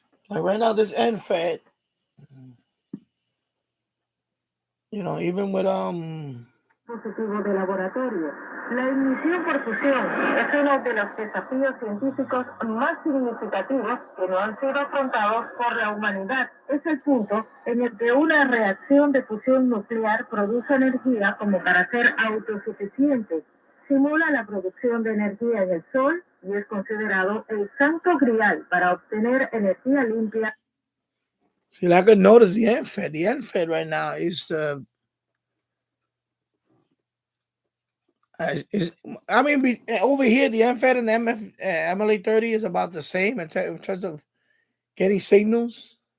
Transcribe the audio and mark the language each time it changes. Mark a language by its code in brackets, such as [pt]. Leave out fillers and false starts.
[en] Like right now, this end fed, even with [es] Positivo de laboratorio. La ignición por fusión es uno de los desafíos científicos más significativos que no han sido afrontados por la humanidad. Es el punto en el que una reacción de fusión nuclear produce energía como para ser autosuficiente. Simula la producción de energía en el Sol y es considerado el santo grial para obtener energía limpia. [en] See, I could notice the end fed. The end fed right now is over here the end fed and the MLA 30 is about the same in terms of getting signals.